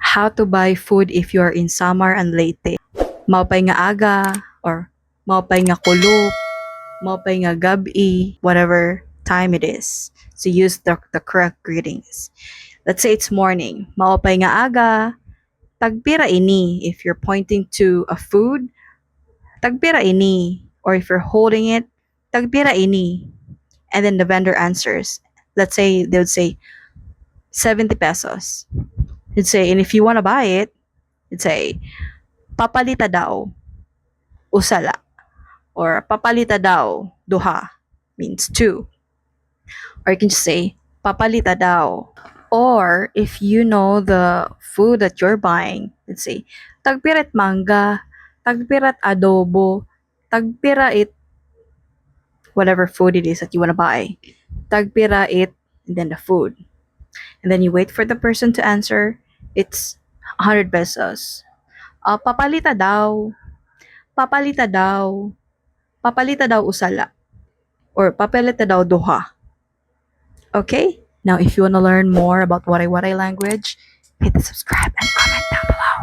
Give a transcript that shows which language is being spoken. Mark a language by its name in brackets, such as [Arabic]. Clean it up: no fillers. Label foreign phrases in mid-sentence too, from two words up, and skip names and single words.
[English] how to buy food if you are in Samar and Leyte. [Waray] Maupay nga aga, [English] or [Waray] maupay nga kulop, maupay nga gabi, [English] whatever time it is. So use the correct greetings. Let's say it's morning. [Waray] Maupay nga aga, tagpira ini. [English] If you're pointing to a food, [Waray] tagpira ini. [English] Or if you're holding it, [Waray] tagpira ini. [English] And then the vendor answers. Let's say they would say 70 pesos. You'd say, and if you want to buy it, you'd say, [Waray] papalita daw, usala. Or papalita daw, duha, [English] means two. Or you can just say, [Waray] papalita daw. [English] Or if you know the food that you're buying, let's say, [Waray] tagpirat mangga, tagpirat adobo, tagpira it, [English] whatever food it is that you want to buy. [Waray] Tagpira it, [English] and then the food. And then you wait for the person to answer. It's 100 pesos. [Waray] Papalita daw. Papalita daw. Papalita daw usala. Or papalita daw duha. [English] Okay? Now, if you want to learn more about Waray Waray language, hit the subscribe and comment down